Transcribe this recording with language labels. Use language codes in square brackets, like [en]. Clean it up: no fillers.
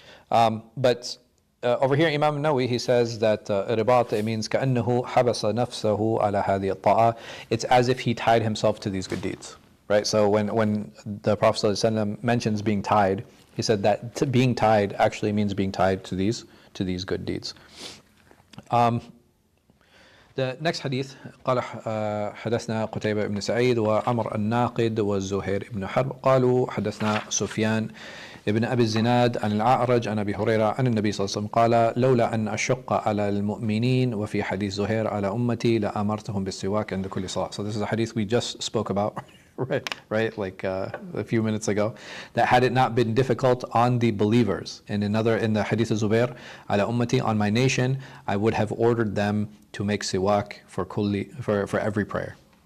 [en] But over here, Imam Nawawi, he says that ribat, it means [ar] كَأَنَّهُ حَبَسَ نَفْسَهُ عَلَى هَذِهِ الطَّاعَةِ. [en] It's as if he tied himself to these good deeds. right? So when the Prophet ﷺ mentions being tied, he said that being tied actually means being tied to these good deeds. The next hadith [ar] قال حدثنا قتيبة بن سعيد وعمر الناقد والزهير بن حرب قالوا حدثنا سفيان ابن أبي الزناد عن الأعرج عن أبي هريرة عن النبي صلى الله عليه وسلم قال لولا أن أشق على المؤمنين وفي حديث زهير على أمتي لأمرتهم بالسواك عند كل صلاة. [en] So this is a hadith we just spoke about right like a few minutes ago, that had it not been difficult on the believers, and in the hadith of Zubair ala ummati, on my nation, I would have ordered them to make siwak for every prayer.